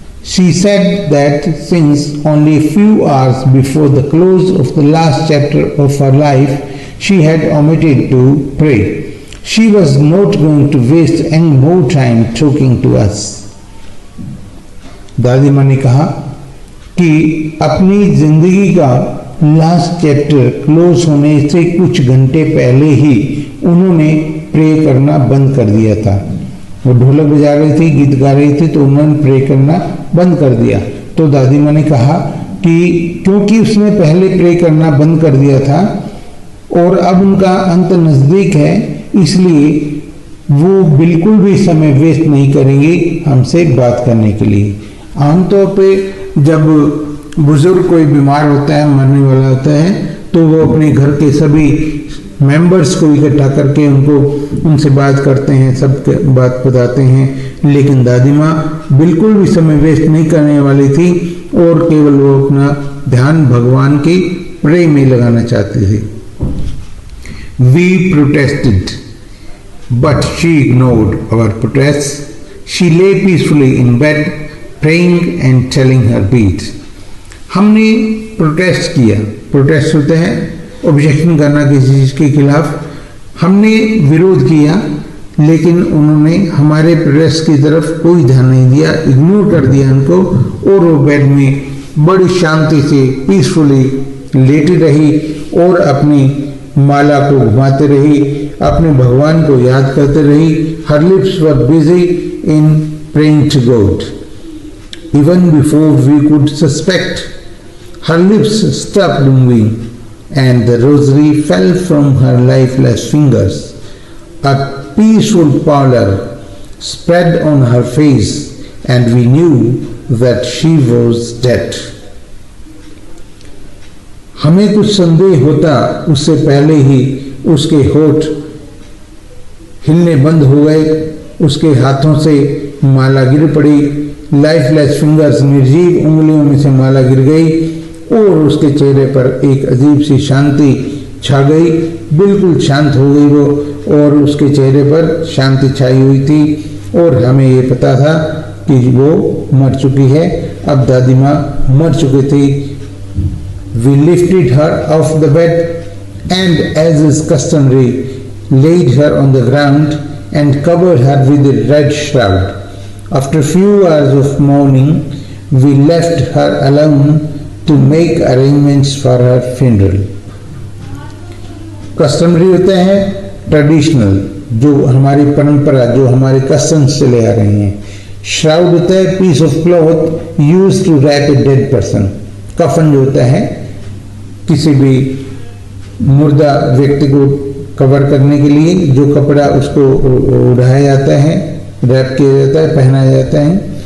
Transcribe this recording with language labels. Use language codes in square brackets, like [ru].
[en] She said that since only a few hours before the close of the last chapter of her life, she had omitted to pray. She was not going to waste any more time talking to us. [hi] दादी माँ ने कहा कि अपनी जिंदगी का last chapter close होने से कुछ घंटे पहले ही उन्होंने प्रे करना बंद कर दिया था। वो ढोलक बजा रही थी, गीत गा रही थी, तो उन्होंने प्रे करना बंद कर दिया। तो दादी माँ ने कहा कि क्योंकि उसने पहले प्रे करना बंद कर दिया था और अब उनका अंत नज़दीक है, इसलिए वो बिल्कुल भी समय वेस्ट नहीं करेंगे हमसे बात करने के लिए। आमतौर पे जब बुजुर्ग कोई बीमार होता है, मरने वाला होता है, तो वो अपने घर के सभी मेंबर्स को इकट्ठा करके उनसे बात करते हैं, सब बात बताते हैं। लेकिन दादी माँ बिल्कुल भी समय वेस्ट नहीं करने वाली थी और केवल वो अपना ध्यान भगवान के प्रे में लगाना चाहती थी। [en] We protested, but she ignored our protests. She lay peacefully in bed, praying and telling her beads. [hi] हमने प्रोटेस्ट किया। प्रोटेस्ट होता है ऑब्जेक्शन करना किसी चीज़ के खिलाफ। हमने विरोध किया, लेकिन उन्होंने हमारे प्रोटेस्ट की तरफ कोई ध्यान नहीं दिया, इग्नोर कर दिया उनको, और वो बेड में बड़ी शांति से पीसफुली लेटी रही और अपनी माला को घुमाते रही, अपने भगवान को याद करते रही। [en] Her lips were busy in praying to God even before we could suspect. Her lips stopped moving and the rosary fell from her lifeless fingers. A peaceful pallor spread on her face and we knew that she was dead. [hi] हमें कुछ संदेह होता उससे पहले ही उसके होठ हिलने बंद हो गए, उसके हाथों से माला गिर पड़ी, लाइफलेस फिंगर्स निर्जीव उंगलियों में से माला गिर गई और उसके चेहरे पर एक अजीब सी शांति छा गई। बिल्कुल शांत हो गई वो, और उसके चेहरे पर शांति छाई हुई थी और हमें ये पता था कि वो मर चुकी है। अब दादी माँ मर चुकी थी। [en] We lifted her off the bed and as is customary laid her on the ground and covered her with a red shroud. After few hours of mourning, we left her alone to make arrangements for her funeral. [hi] Customary होते हैं traditional, जो हमारी परंपरा, जो हमारे customs चले आ रहे हैं। [en] shroud [hi] होता है [en] Piece of cloth use to wrap a dead person. [hi] कफन जो होता है किसी भी मुर्दा व्यक्ति को कवर करने के लिए जो कपड़ा उसको उड़ाया जाता है, रैप किया जाता है, पहनाया जाता है।